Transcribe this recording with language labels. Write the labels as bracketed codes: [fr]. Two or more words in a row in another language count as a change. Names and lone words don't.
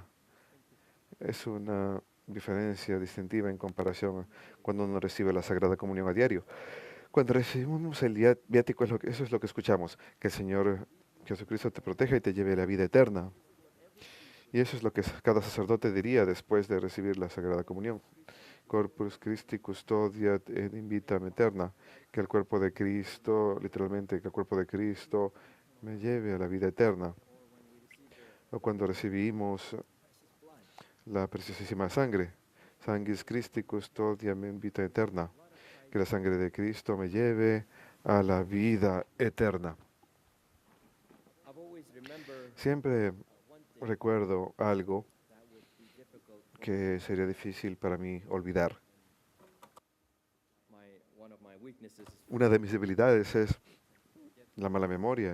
[es] Es una diferencia distintiva en comparación a cuando uno recibe la Sagrada Comunión a diario. Cuando recibimos el viático, eso es lo que escuchamos, que el Señor Jesucristo te proteja y te lleve a la vida eterna. Y eso es lo que cada sacerdote diría después de recibir la Sagrada Comunión. [la] Corpus Christi custodia et invitam eterna. [es] Que el cuerpo de Cristo, literalmente, que el cuerpo de Cristo me lleve a la vida eterna. O cuando recibimos la preciosísima sangre, [la] Sanguis Christi custodia in vita eterna. [es] Que la sangre de Cristo me lleve a la vida eterna. Siempre recuerdo algo que sería difícil para mí olvidar. Una de mis debilidades es la mala memoria.